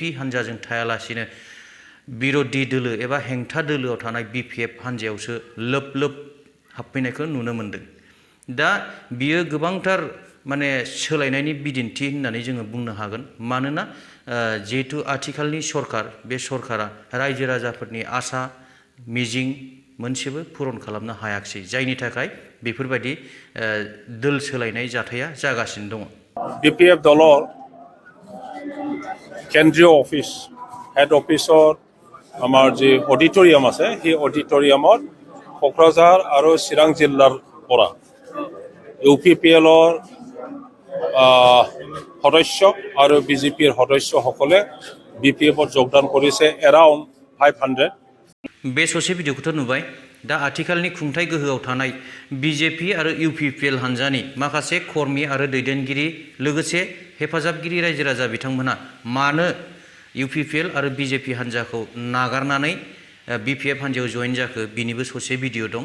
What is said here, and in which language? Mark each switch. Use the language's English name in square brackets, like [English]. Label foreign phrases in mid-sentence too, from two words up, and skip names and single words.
[Bodo] हान्जाजों थायालासिनो बिरोधि दोलो एबा हेंथा दोलोआव थानाय BPF हान्जायावसो लोब लोब हाबफैनायखौ नुनो मोनदों दा बियो गोबांथार माने सोलायनायनि बिदिन्थि होननानै जोङो बुंनो हागोन मानोना जिहेतु आथिखालनि सरकार बे सरकारा रायजो राजाफोरनि आसा मिजिं मोनसेबो पुरन खालामनो हायाखै जायनि थाखाय बेफोरबायदि दोल सोलायनाय जाथाया जागासिनो दङ [Assamese] BPF দলৰ কেন্দ্ৰীয় অফিচ হেড অফিচৰ আমাৰ যে অডিটৰিয়াম আছে সেই অডিটৰিয়ামত কোকৰাঝাৰ আৰু চিৰাং জিলাৰ পৰা UPPL-ৰ সদস্য আৰু BJP-ৰ সদস্যসকলে BPF-ত যোগদান কৰিছে এৰাউণ্ড 500 [Bodo] बे ससे भिडिअखौथ' नुबाय दा आथिखालनि खुंथाय गोहोआव थानाय BJP आरो UPPL हान्जानि माखासे कर्मी आरो दैदेनगिरि लोगोसे हेफाजाबगिरि रायजो राजा बिथांमोना मानो UPPL आरो BJP हान्जाखौ नागारनानै BPF हान्जायाव जइन जाखो बिनिबो ससे भिडिअ दं